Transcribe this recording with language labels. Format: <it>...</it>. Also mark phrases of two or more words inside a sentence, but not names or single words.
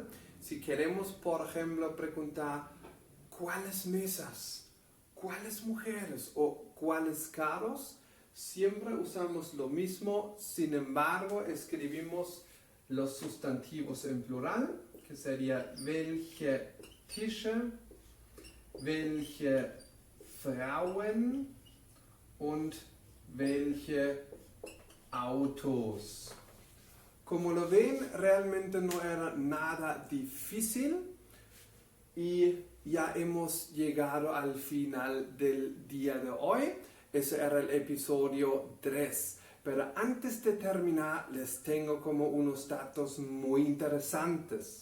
<es>Si queremos, por ejemplo, preguntar ¿cuáles mesas? ¿Cuáles mujeres? O ¿cuáles carros? Siempre usamos lo mismo, sin embargo, escribimos los sustantivos en plural, que sería</es> <de>welche Tische, welche Frauen und welche Autos.</de> <es>Como lo ven, realmente no era nada difícil y ya hemos llegado al final del día de hoy. Ese era el episodio 3. Pero antes de terminar, les tengo como unos datos muy interesantes.</es>